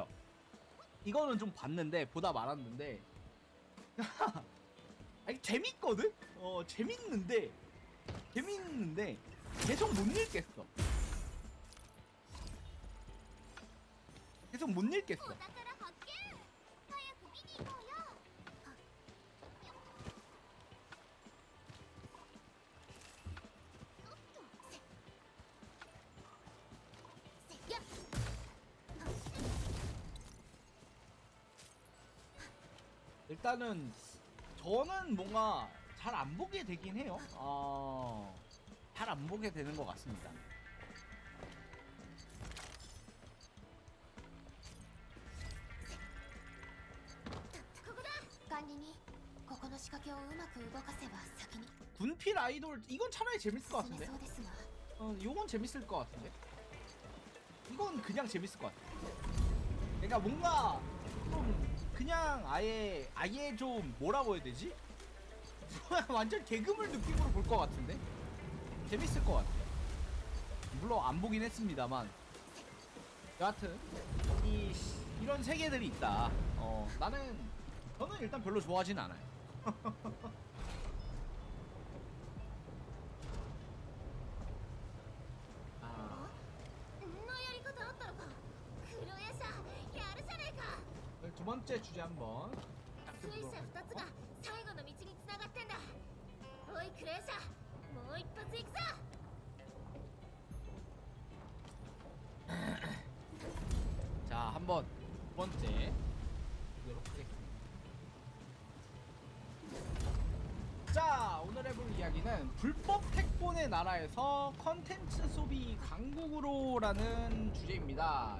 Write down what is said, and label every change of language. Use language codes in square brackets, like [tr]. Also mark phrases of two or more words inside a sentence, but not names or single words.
[ko] 이거는 좀 봤는데 보다 말았는데 아니 재밌거든? 재밌는데 계속 못 읽겠어. 계속 못 읽겠어. [ja] お宝発見早く見に行こうよせやっ [ko] 일단은 저는 뭔가 잘 안 보게 되긴 해요. 잘 안 보게 되는 것 같습니다. [ja] ここだ管理人ここの仕掛けをうまく動かせば先に [ko] 군필 아이돌 이건 차라리 재밌을 것 [ja] 進め [ko] 같은데. [ja] そうですが [ko] 요건 재밌을 것 같은데. 이건 그냥 재밌을 것 같아. 그러니까 뭔가 좀 그냥 아예 좀 뭐라고 해야 되지? 완전 개그물 느낌으로 볼 것 같은데. 재밌을 것 같아. 물론 안 보긴 했습니다만. 여하튼 이런 세계들이 있다. 저는 일단 별로 좋아하진 않아요. 아, [ja] んなやり方あったのか黒夜叉やるじゃねえか [ko] 두 번째 주제 한번 [ja] 水車2つが最後の道につながってんだおいクレーシャもう一発行くぞ [ko] 자, 한번 두 번째 보도록 하겠습니다. 자, 오늘 해볼 이야기는 불법 택본의 나라에서 컨텐츠 소비 강국으로라는 주제입니다.